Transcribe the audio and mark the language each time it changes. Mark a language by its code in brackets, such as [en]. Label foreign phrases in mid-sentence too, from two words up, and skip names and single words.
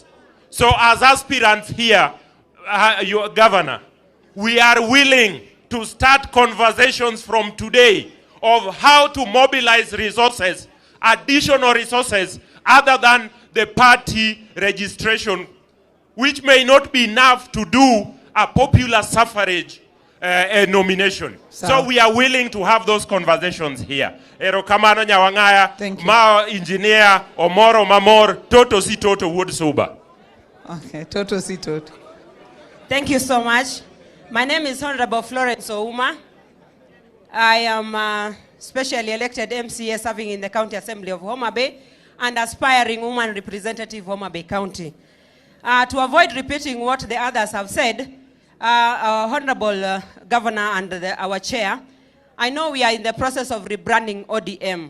[en] So as aspirants here, your governor, we are willing to start conversations from today of how to mobilize resources, additional resources, other than the party registration, which may not be enough to do a popular suffrage nomination. So we are willing to have those conversations here. [luo] Erokamano nyawangaya, ma engineer, omoro mamor, toto si toto wood suba. Okay, toto si toto. [en] Thank you so much. My name is Honorable Florence Ouma. I am specially elected MCA serving in the County Assembly of Homa Bay and aspiring woman representative Homa Bay County. To avoid repeating what the others have said, our Honorable Governor and our Chair, I know we are in the process of rebranding ODM.